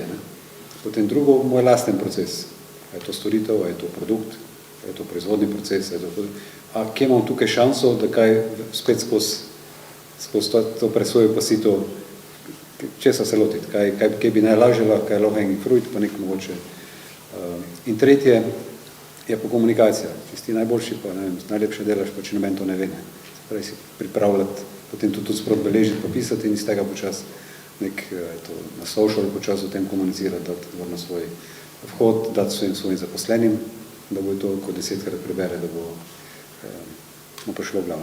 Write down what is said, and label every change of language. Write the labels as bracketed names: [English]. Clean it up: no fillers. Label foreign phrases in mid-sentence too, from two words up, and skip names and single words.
[Slovenian] Potem drugo, moj lasten proces. A je to storitev, a je to produkt, a je to proizvodni proces, a kje imam tukaj šanso, da kaj spet skozi to presojo pa sito, česa se lotiti, kaj bi najlažjela, kaj je [English] low hanging fruit, [Slovenian] pa nek mogoče. In tretje je pa komunikacija. Tisti najboljši pa, najlepše delaš, pa če noben to ne ve. Prej si pripravljati, potem to tudi sprot beležiti, popisati in iz tega počas na social počas o tem komunicirati, dati na svoj vhod, dati svojim zaposlenim, da bo to, ko 10-krat prebere, da bo prišlo v glavno.